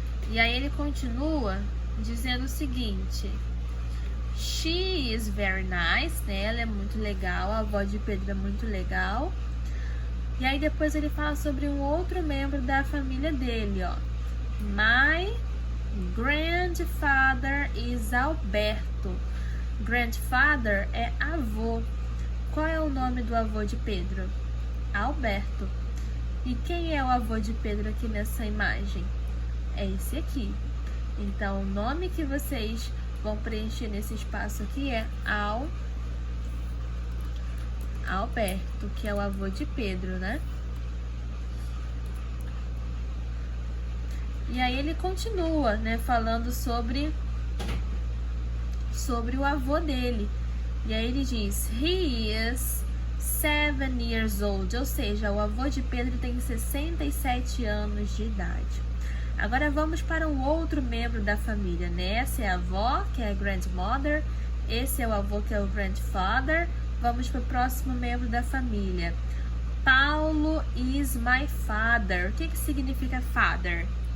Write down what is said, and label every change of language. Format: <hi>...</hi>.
<pt>E aí ele continua dizendo o seguinte:</pt> <en>She is very nice,</en> <pt>né? Ela é muito legal, a avó de Pedro é muito legal. E aí depois ele fala sobre um outro membro da família dele, ó.</pt> <en>My grandfather is Alberto.</en> <pt>Grandfather é avô. Qual é o nome do avô de Pedro? Alberto. E quem é o avô de Pedro aqui nessa imagem? É esse aqui. Então, o nome que vocês vão preencher nesse espaço aqui é Alberto, que é o avô de Pedro, né? E aí ele continua, né, falando sobre o avô dele. E aí ele diz,</pt> <en>he is 7 years old,</en> <pt>ou seja, o avô de Pedro tem 67 anos de idade. Agora vamos para um outro membro da família, né? Essa é a avó, que é a grandmother. Esse é o avô, que é o grandfather. Vamos para o próximo membro da família.</pt> <en>Paulo is my father.</en> <pt>O que significa father?</pt>